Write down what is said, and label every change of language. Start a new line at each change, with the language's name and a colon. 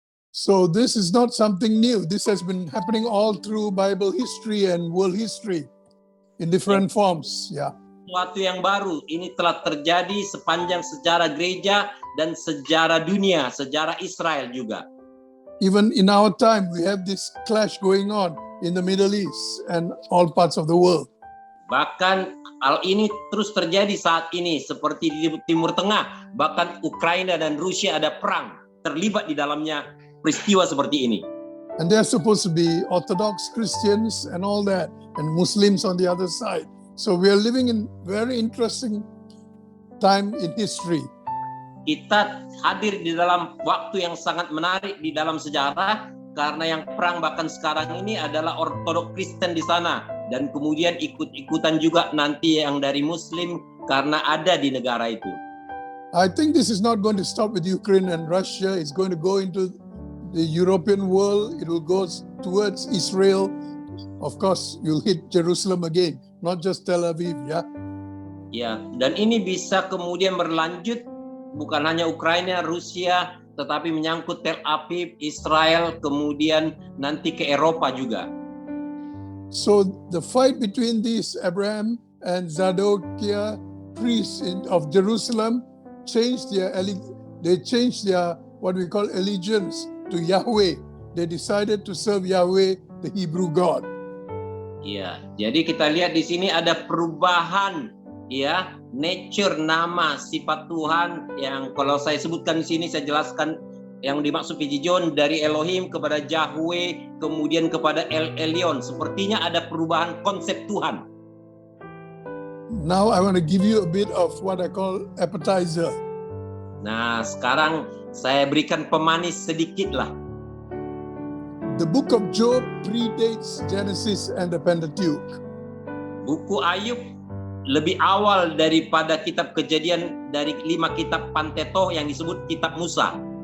English: So this is not something new. This has been happening all through Bible history and world history in different forms. Yeah.
Indonesian: Sesuatu yang baru ini telah terjadi sepanjang sejarah gereja dan sejarah dunia, sejarah Israel juga.
English: Even in our time, we have this clash going on in the Middle East and all parts of the world.
Indonesian: Bahkan hal ini terus terjadi saat ini seperti di Timur Tengah, bahkan Ukraina dan Rusia ada perang terlibat di dalamnya peristiwa seperti ini.
English: And they're supposed to be Orthodox Christians and all that, and Muslims on the other side. So we are living in very interesting time in history.
Indonesian: Kita hadir di dalam waktu yang sangat menarik di dalam sejarah, karena yang perang bahkan sekarang ini adalah Ortodok Kristen di sana, dan kemudian ikut-ikutan juga nanti yang dari Muslim karena ada di negara itu.
English: I think this is not going to stop with Ukraine and Russia. It's going to go into the European world. It will go towards Israel. Of course, you'll hit Jerusalem again, not just Tel Aviv, yeah?
Indonesian: Ya, dan ini bisa kemudian berlanjut bukan hanya Ukraina, Rusia, tetapi menyangkut Tel Aviv, Israel, kemudian nanti ke Eropa juga.
English: So the fight between these Abraham and Zadokia priests of Jerusalem changed their what we call allegiance to Yahweh. They decided to serve Yahweh, the Hebrew God.
Indonesian: Ya, jadi kita lihat di sini ada perubahan, ya, nature, nama, sifat Tuhan yang kalau saya sebutkan di sini, saya jelaskan yang dimaksud PJ John dari Elohim kepada Yahweh, kemudian kepada El Elyon. Sepertinya ada perubahan konsep Tuhan.
English: Now I want to give you a bit of what I call appetizer.
Indonesian: Nah, sekarang saya berikan pemanis sedikit lah.
English: The book of Job predates Genesis and the Pentateuch.
Indonesian: Buku Ayub lebih awal daripada kitab Kejadian dari 5 kitab Pentateuch yang disebut kitab Musa.